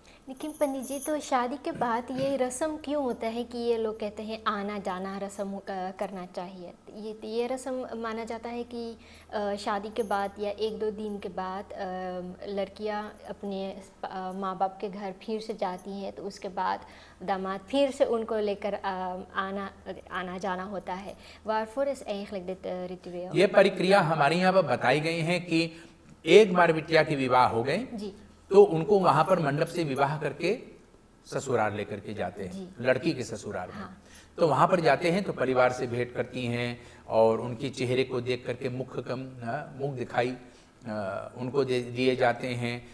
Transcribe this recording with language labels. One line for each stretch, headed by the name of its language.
Hindi: लेकिन पंडित जी, तो शादी के बाद ये रस्म क्यों होता है कि ये लोग कहते हैं आना जाना रस्म करना चाहिए? ये रस्म माना जाता है कि शादी के बाद या 1-2 दिन के बाद लड़कियां अपने माँ बाप के घर फिर से जाती हैं, तो उसके बाद दामाद फिर से उनको लेकर आना जाना होता है।
Dutch: Waarvoor is eigenlijk dit ritueel?
Hindi: ये प्रक्रिया हमारे यहाँ पर बताई गई है कि एक बार बिटिया की विवाह हो गए जी, तो उनको वहां पर मंडप से विवाह करके ससुराल लेकर के जाते हैं, लड़की के ससुराल में। तो वहां पर जाते हैं तो परिवार से भेंट करती हैं और उनकी चेहरे को देख करके मुख दिखाई उनको दिए जाते हैं।